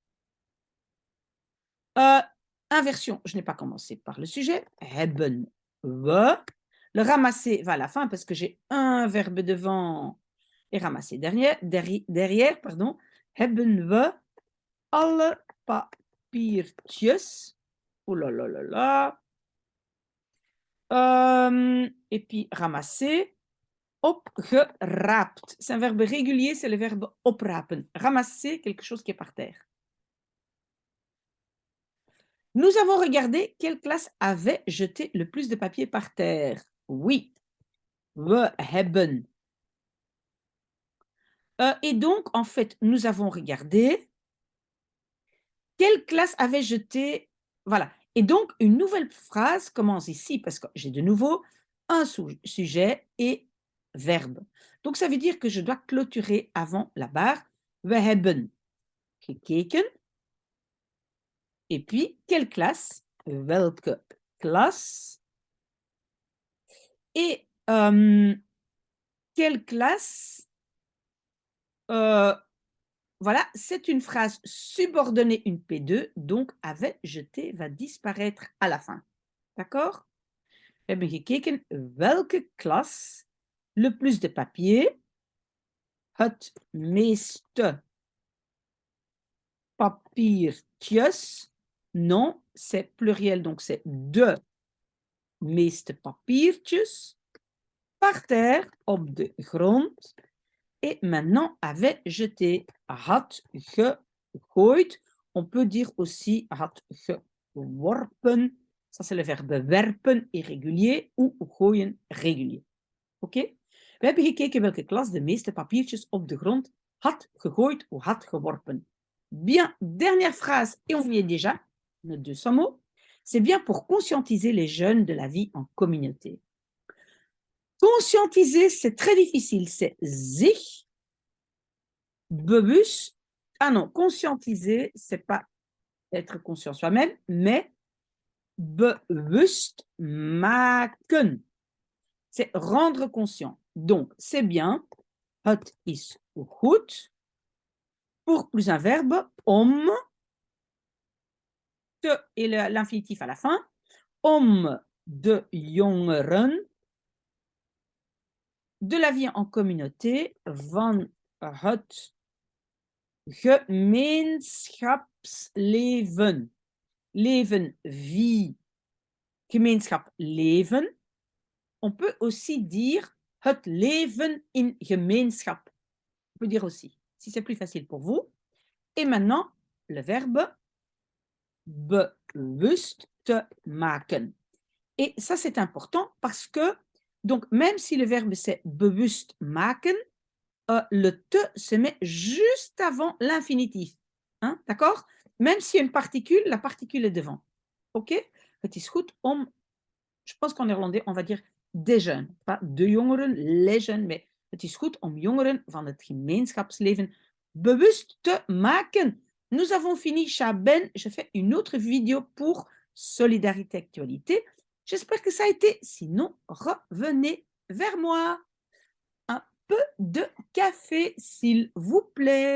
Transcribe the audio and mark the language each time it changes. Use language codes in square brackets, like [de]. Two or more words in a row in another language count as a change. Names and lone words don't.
[fr] Inversion, je n'ai pas commencé par le sujet. [nl] Hebben we. [fr] Le ramasser va à la fin parce que j'ai un verbe devant et ramasser derrière, pardon. [nl] Hebben we alle papiertjes. [fr] Oh là là là là. Et puis ramasser. Opgeraapt. C'est un verbe régulier, c'est le verbe oprapen. Ramasser quelque chose qui est par terre. Nous avons regardé quelle classe avait jeté le plus de papier par terre. Oui, [nl] we hebben. [fr] Et donc, en fait, nous avons regardé quelle classe avait jeté. Voilà. Et donc, une nouvelle phrase commence ici parce que j'ai de nouveau un sujet et verbe. Donc, ça veut dire que je dois clôturer avant la barre. [nl] We hebben gekeken. [fr] Et puis, quelle classe? [nl] Welke klas? [fr] Et quelle classe? Voilà, c'est une phrase subordonnée, une P2, donc avait jeté va disparaître à la fin. D'accord? [nl] We hebben gekeken welke klas [fr] le plus de papier, [nl] het meeste papiertjes, [fr] non, c'est pluriel, donc c'est [nl] de meeste papiertjes, [fr] par terre, [nl] op de grond, [fr] et maintenant avait jeté, [nl] had gegooid. [fr] On peut dire aussi [nl] had geworpen. [fr] Ça, c'est le verbe werpen irrégulier ou gooien régulier. OK? [nl] We hebben gekeken welke klas de meeste papiertjes op de grond had gegooid ou had geworpen. [fr] Bien, dernière phrase, et on y est déjà, nos 200 mots. C'est bien pour conscientiser les jeunes de la vie en communauté. Conscientiser, c'est très difficile. C'est [nl] sich bewust. [fr] Ah non, conscientiser, c'est pas être conscient soi-même, mais [nl] bewust maken. [fr] C'est rendre conscient. Donc, c'est bien. [nl] Het is goed. [fr] Pour plus un verbe, [nl] om, te [fr] et l'infinitif à la fin, [nl] om de jongeren, [fr] de la vie en communauté, [nl] van het gemeenschapsleven. Leven, vie, gemeenschap, leven. [fr] On peut aussi dire [nl] het leven in gemeenschap. [fr] On peut dire aussi, si c'est plus facile pour vous. Et maintenant, le verbe [nl] bewust te maken. [fr] Et ça, c'est important parce que, donc, même si le verbe c'est [nl] bewust maken, [fr] le te se met juste avant l'infinitif. Hein, d'accord? Même s'il y a une particule, la particule est devant. OK? [nl] Het is goed om, [fr] je pense qu'en néerlandais, on va dire de jeunes. [nl] Pas de jongeren, [fr] les jeunes, [nl] mais het is goed om jongeren van het gemeenschapsleven bewust te maken. [fr] Nous avons fini, Chaben. Je fais une autre vidéo pour Solidarité Actualité. J'espère que ça a été. Sinon, revenez vers moi. Un peu de café, s'il vous plaît.